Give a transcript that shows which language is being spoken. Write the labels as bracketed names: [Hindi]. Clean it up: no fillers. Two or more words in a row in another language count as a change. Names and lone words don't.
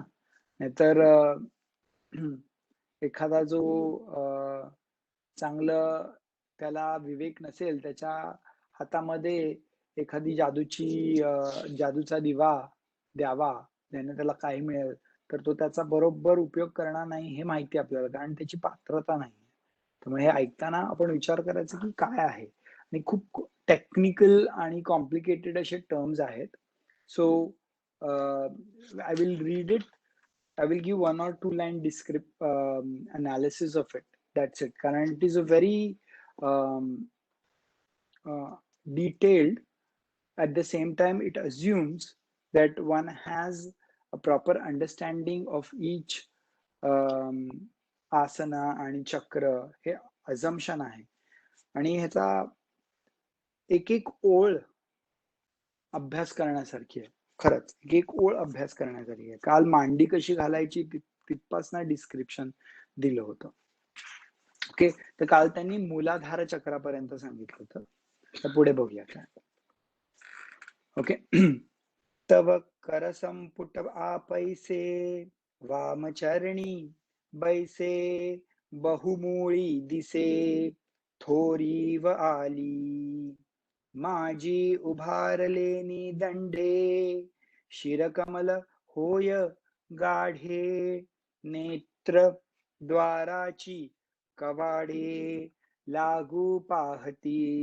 [Marathi] नाहीतर एखादा जो चांगलं त्याला विवेक नसेल, त्याच्या हातामध्ये एखादी जादूचा दिवा द्यावा, ज्याने त्याला काही मिळेल, तर तो त्याचा बरोबर उपयोग करणार नाही हे माहिती आहे आपल्याला, कारण त्याची पात्रता नाही. त्यामुळे हे ऐकताना आपण विचार करायचा की काय आहे, आणि खूप टेक्निकल आणि कॉम्प्लिकेटेड असे टर्म्स आहेत. [English] So I will read it. I will give 1 or 2 line analysis of it. That's it. कारण it is a very um, detailed. At the same time, it assumes that one has a proper understanding of each asana [Marathi] आणि चक्र. हे assumption आहे. आणि ह्याचा एक एक ओळ अभ्यास करण्यासारखी आहे. खरंच एक ओळ अभ्यास करण्यासारखी आहे. काल मांडी कशी घालायची तिथपासनं डिस्क्रिप्शन दिलं होतं. ओके. तर काल त्यांनी मूलाधार चक्रापर्यंत सांगितलं होतं. तर पुढे बघूया काय. ओके. तव कर संपुट आपैसे वामचरणी बैसे बहुमूळी दिसे थोरी व आली माझी उभारलेनी दंडे शिरकमल होय गाढे नेत्र द्वाराची कवाडे लागू पाहती